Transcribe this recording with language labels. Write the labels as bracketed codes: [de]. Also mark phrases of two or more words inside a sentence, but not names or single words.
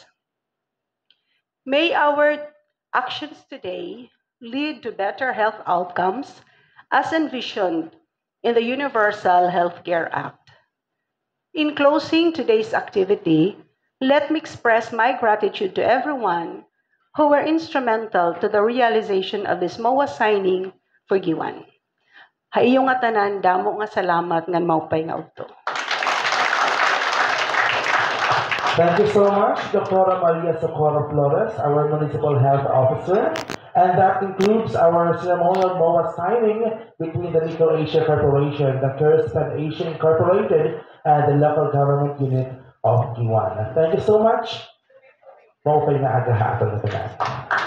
[en] May our actions today lead to better health outcomes as envisioned in the Universal Healthcare Act. In closing today's activity, let me express my gratitude to everyone who were instrumental to the realization of this MOA signing for G1. [war] Haiyo nga tanan, damo nga salamat ngan maupay nga udto. [en] Thank you so much, Dr. Maria Socorro Flores, our Municipal Health Officer. And that concludes our ceremonial MOA signing between the Nickel Asia Corporation, the CareSpan Asia Incorporated, and the local government unit of G1. Thank you so much. [war] Maupay na aga hapon na tanan.